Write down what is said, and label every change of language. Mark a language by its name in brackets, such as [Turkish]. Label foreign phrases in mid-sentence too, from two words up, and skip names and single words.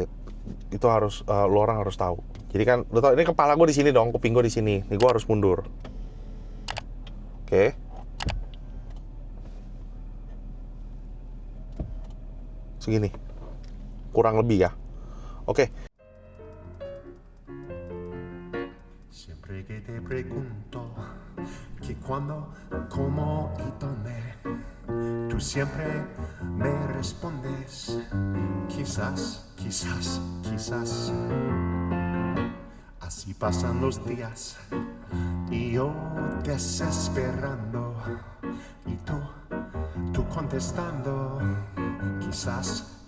[Indonesian] Itu harus lu orang harus tahu. Jadi kan lu tau ini kepala gue di sini dong, kuping gue di sini. Nih gue harus mundur. Oke. Segini. Kurang lebih ya. Oke. [Spanish] Siempre que te pregunto que cuando, cómo y dónde, tú siempre me respondes, quizás. Así pasan los días y yo desesperando y tú contestando, quizás.